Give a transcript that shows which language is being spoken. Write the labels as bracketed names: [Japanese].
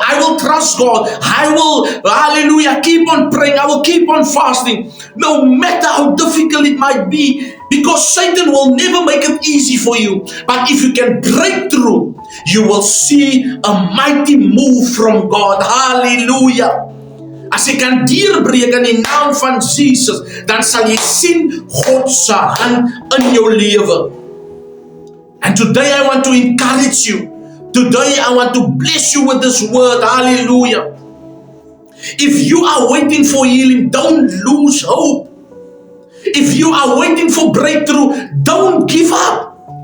[English] I will trust God. I will, hallelujah, keep on praying. I will keep on fasting. No matter how difficult it might be, because Satan will never make it easy for you. But if you can break through, you will see a mighty move from God. Hallelujah. [Afrikaans] As jy kan deurbreek in die naam van Jesus, dan sal jy sien God se hand in jou lewe. [English] And today I want to encourage you. Today I want to bless you with this word. Hallelujah. If you are waiting for healing, don't lose hope. If you are waiting for breakthrough, don't give up.